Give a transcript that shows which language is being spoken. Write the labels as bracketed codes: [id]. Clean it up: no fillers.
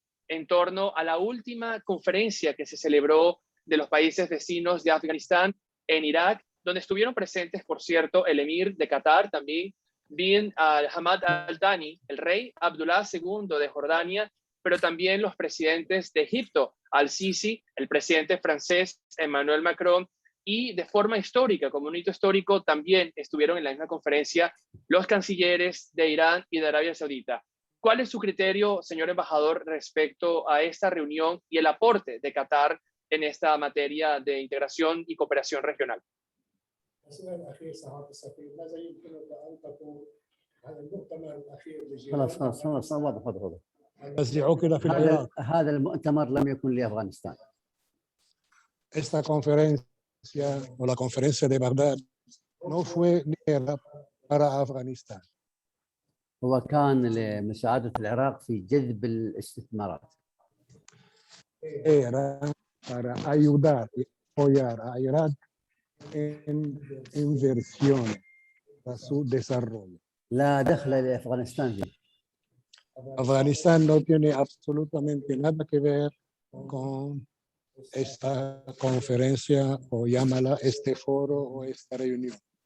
[es] en torno a la última conferencia que se celebró de los países vecinos de Afganistán en Irak, donde estuvieron presentes, por cierto, el emir de Qatar, también bin Hamad Al Thani, el rey Abdullah II de Jordania, pero también los presidentes de Egipto, Al-Sisi, el presidente francés Emmanuel Macron, y de forma histórica, como un hito histórico, también estuvieron en la misma conferencia los cancilleres de Irán y de Arabia Saudita. ¿Cuál es su criterio, señor embajador, respecto a esta reunión y el aporte de Qatar en esta materia de integración y cooperación regional? [ar] السؤال الأخير سعادة السفير، ماذا يمكنك أن تقول عن المؤتمر الأخير خلاص واضح. الذي عقد في العراق. هذا المؤتمر لم يكن لأفغانستان. [es] Esta conferencia o la conferencia de Bagdad no fue ni era para Afganistán. [ar] هو كان لمساعدة العراق في جذب الاستثمارات. [es] Era para ayudar y apoyar a Irak en inversiones para su desarrollo. [ar] لا دخل لأفغانستان فيه. [es] Afganistán no tiene absolutamente nada que ver con esta conferencia o llámala este foro o esta reunión.